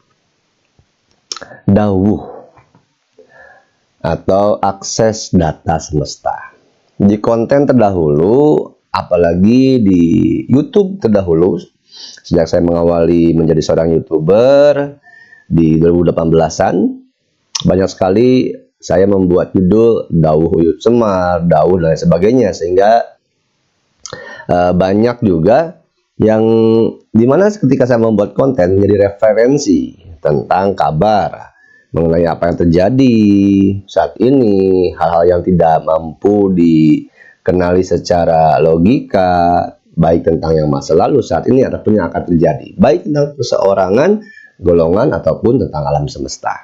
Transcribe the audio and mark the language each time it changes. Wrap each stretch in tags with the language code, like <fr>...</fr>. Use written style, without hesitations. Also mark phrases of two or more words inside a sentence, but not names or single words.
<id>dauh atau akses data semesta. Di konten terdahulu, apalagi di YouTube terdahulu, sejak saya mengawali menjadi seorang YouTuber di 2018-an, banyak sekali saya membuat judul dauh uyut semar, dauh dan lain sebagainya, sehingga banyak juga yang dimana ketika saya membuat konten menjadi referensi tentang kabar mengenai apa yang terjadi saat ini, hal-hal yang tidak mampu dikenali secara logika, baik tentang yang masa lalu, saat ini, ataupun yang akan terjadi, baik tentang perseorangan, golongan, ataupun tentang alam semesta.</id>